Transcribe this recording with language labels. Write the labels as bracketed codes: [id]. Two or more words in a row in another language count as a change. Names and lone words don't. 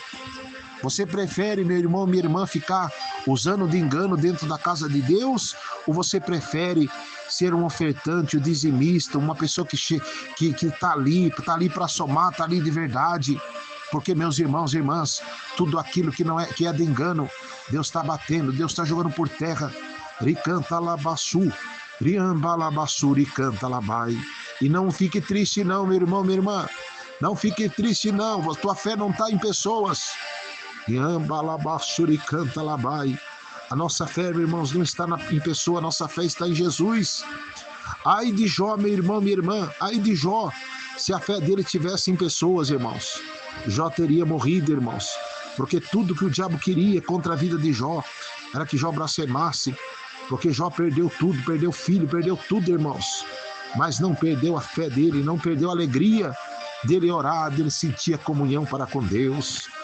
[pt] Você prefere, meu irmão, minha irmã, ficar usando de engano dentro da casa de Deus? Ou você prefere ser um ofertante, um dizimista, uma pessoa que está ali para somar, está ali de verdade? Porque, meus irmãos e irmãs, tudo aquilo que é de engano, Deus está batendo, Deus está jogando por terra. Ricanta labassu, riambalabassu, ricanta labai. E não fique triste não, meu irmão, minha irmã. Não fique triste não, a tua fé não está em pessoas. Riambalabassu, ricanta labai. A nossa fé, meus irmãos, não está em pessoa, a nossa fé está em Jesus. Ai de Jó, meu irmão, minha irmã, ai de Jó, se a fé dele tivesse em pessoas, irmãos. Jó teria morrido, irmãos, porque tudo que o diabo queria contra a vida de Jó era que Jó blasfemasse, porque Jó perdeu tudo, perdeu filho, perdeu tudo, irmãos, mas não perdeu a fé dele, não perdeu a alegria dele orar, dele sentir a comunhão para com Deus.